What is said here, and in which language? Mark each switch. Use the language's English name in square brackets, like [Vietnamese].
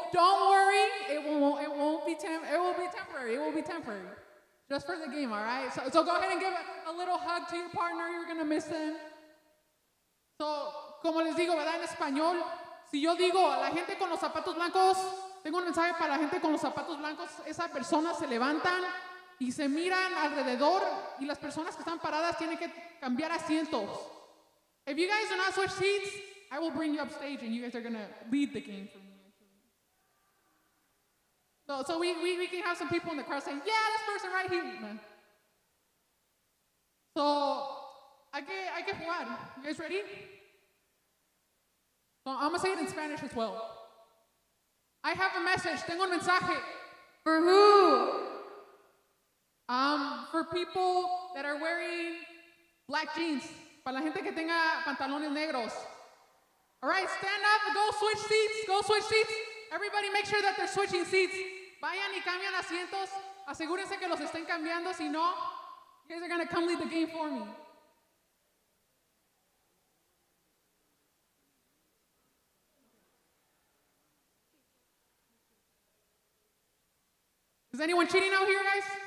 [English] Don't worry, it will be temporary. Just for the game, all right? So go ahead and give a little hug to your partner. You're going to miss them. [Spanish] So, como les digo, ¿verdad? En español, si yo digo, la gente con los zapatos blancos, tengo un mensaje para la gente con los zapatos blancos, esas personas se levantan y se miran alrededor y las personas que están paradas tienen que cambiar asientos. [English] If you guys do not switch seats, I will bring you up stage and you guys are going to lead the game for me. So we can have some people in the crowd saying, yeah, this person right here. [Spanish] So, hay que jugar. [English] You guys ready? So I'm going to say it in Spanish as well. I have a message. [Spanish] Tengo un mensaje. [English] For who? For people that are wearing black jeans. [Spanish] Para la gente que tenga pantalones negros. [English] All right, stand up, go switch seats. Everybody make sure that they're switching seats. [Spanish] Vayan y cambian asientos. Asegúrense que los estén cambiando. Si no, [English] you guys are going to come lead the game for me. Is anyone cheating out here, guys?